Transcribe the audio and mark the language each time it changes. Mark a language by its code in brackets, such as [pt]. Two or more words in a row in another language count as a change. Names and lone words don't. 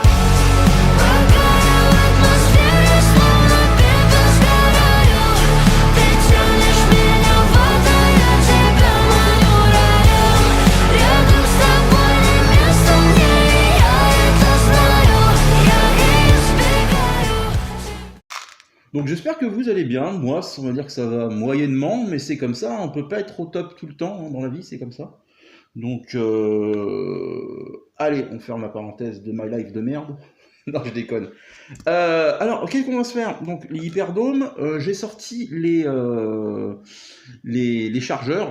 [ru] Пока я в атмосфере, словно пепел сгораю. Ты тянешь меня в воду, я тебя маню раем. Рядом с тобой не место мне, и я это знаю. Я избегаю. [fr] Donc j'espère que vous allez bien. Moi, on va dire que ça va moyennement, mais c'est comme ça. On peut pas être au top tout le temps hein, dans la vie, c'est comme ça. Donc, allez, on ferme la parenthèse de [en] My Life [fr] de merde. Non, je déconne. Alors, qu'est-ce qu'on va se faire? Donc, les hyperdomes, j'ai sorti les chargeurs.